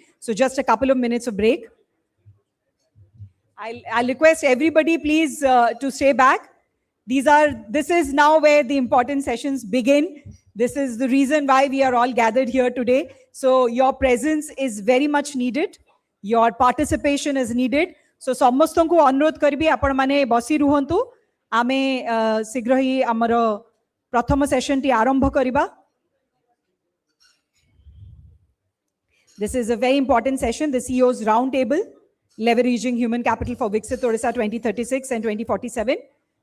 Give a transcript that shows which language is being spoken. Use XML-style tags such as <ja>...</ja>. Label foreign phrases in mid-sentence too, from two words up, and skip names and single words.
<en>So just a couple of minutes of break. I'll request everybody please to stay back. This is now where the important sessions begin. This is the reason why we are all gathered here today. So your presence is very much needed. Your participation is needed.</en> <or>So ସମସ୍ତଙ୍କୁ ଅନୁରୋଧ କରିବି ଆପଣ ମାନେ ବସି ରୁହନ୍ତୁ. ଆମେ ଶୀଘ୍ର ହିଁ ଆମର ପ୍ରଥମ ସେଶନଟି ଆରମ୍ଭ କରିବା.</or> <en>This is a very important session, the CEO's Roundtable, Leveraging Human Capital for Viksit Odisha 2036 and 2047.</en>